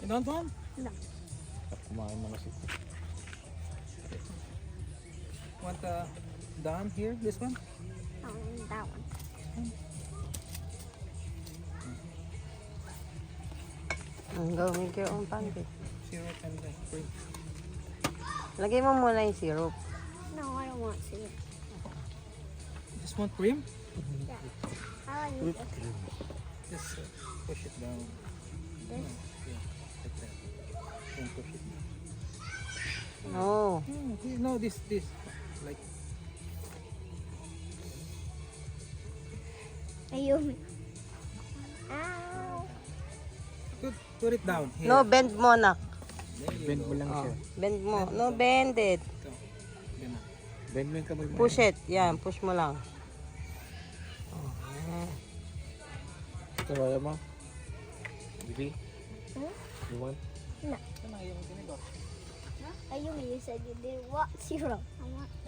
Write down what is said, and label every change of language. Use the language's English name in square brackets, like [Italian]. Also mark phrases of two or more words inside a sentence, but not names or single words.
[English] You don't want? No. [Filipino] Kumain na kasi. [English] Want down here, this one? That one. Go make your own pancake. Syrup and cream. [Filipino] Lagay mo muna yung syrup. [English] No, I don't want to. Just want cream? Yeah. I like it. Just push it down. This. Yeah, like that. Don't push it down. No. No, this. Like, [Filipino] Ayun. [English] Ow. put it down here. [Filipino] No, bend mo nak. Bend mo lang siya. Bend mo. [English] No, bend it. [Filipino] Ito. Ganun. Bend mo yung kamay mo. [English] Push it. [Filipino] Yan, push mo lang. Ito, ayaw mo? Bibi? Huh? [English] You want? No. [Filipino] Ito na, ayaw mo ganito. Ayun, [English] you said you didn't want syrup. I want.